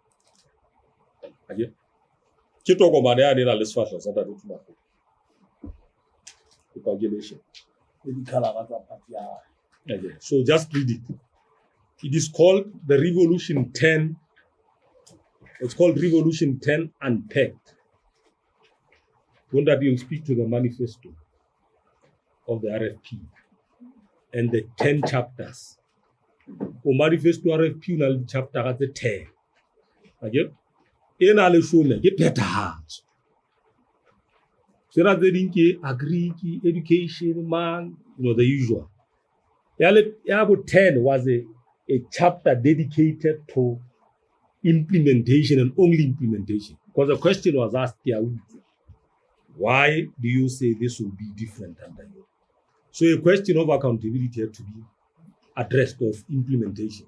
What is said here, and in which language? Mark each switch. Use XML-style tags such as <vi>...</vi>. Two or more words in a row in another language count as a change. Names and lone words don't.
<en>So just read it. It is called the Revolution 10. It's called Revolution 10 Unpacked. When that you speak to the manifesto of the RFP and the 10 chapters.</en> <st>O manifesto RFP na le chapter ka tse 10. Okay? E na le shome ke phethahatso. Sera tse ding ke</st> <en>agri, education, man, the usual.</en> <st>Ya bo</st> <en>10 was a chapter dedicated to implementation and only implementation. Because the question was asked here, why do you say this will be different under you? So a question of accountability had to be addressed of implementation.</en>